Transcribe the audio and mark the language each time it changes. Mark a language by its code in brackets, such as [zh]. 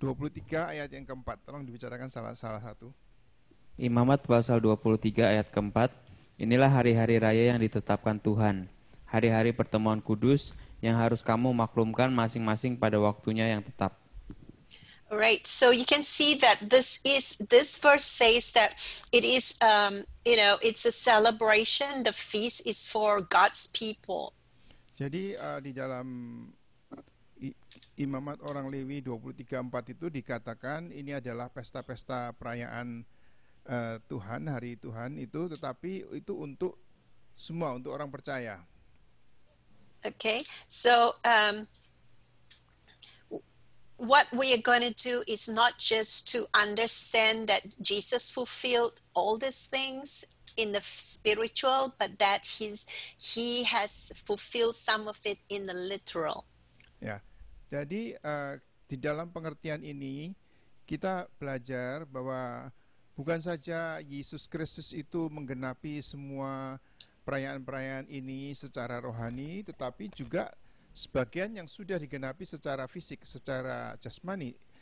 [id] 23 ayat yang keempat, tolong dibicarakan salah satu. Imamat pasal 23 ayat keempat. Inilah hari-hari raya yang ditetapkan Tuhan, hari-hari pertemuan kudus yang harus kamu maklumkan masing-masing pada waktunya yang tetap. [en] Right. So you can see that this verse says that it is it's a celebration. The feast is for God's people. [id] Jadi di dalam Imamat orang Lewi 23:4 itu dikatakan ini adalah pesta-pesta perayaan Tuhan, hari Tuhan itu, tetapi itu untuk semua, untuk orang percaya. [en] Okay, so what we are going to do is not just to understand that Jesus fulfilled all these things in the spiritual, but that he has fulfilled some of it in the literal. [id] Ya, jadi di dalam pengertian ini kita belajar bahwa bukan saja Yesus Kristus itu menggenapi semua perayaan-perayaan ini secara rohani, tetapi juga sebagian yang sudah digenapi secara fisik, secara jasmani.